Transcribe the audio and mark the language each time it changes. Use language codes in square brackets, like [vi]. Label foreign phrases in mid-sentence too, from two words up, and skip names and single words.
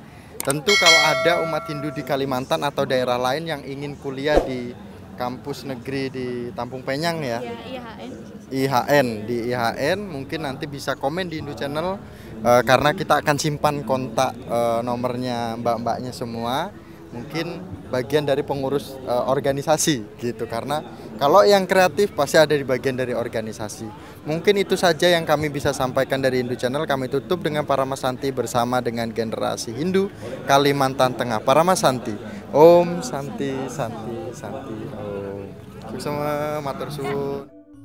[id] Tentu kalau ada umat Hindu di Kalimantan atau daerah lain yang ingin kuliah di kampus negeri di Tampung Penyang ya, di IHN mungkin nanti bisa komen di Hindu Channel, karena kita akan simpan kontak nomornya mbak-mbaknya semua, mungkin bagian dari pengurus organisasi gitu, karena kalau yang kreatif pasti ada di bagian dari organisasi. Mungkin itu saja yang kami bisa sampaikan dari Hindu Channel. Kami tutup dengan Paramasanti bersama dengan generasi Hindu Kalimantan Tengah. [sa] Paramasanti, Om Santi Santi Santi Om. [jv] Semua matur suwun.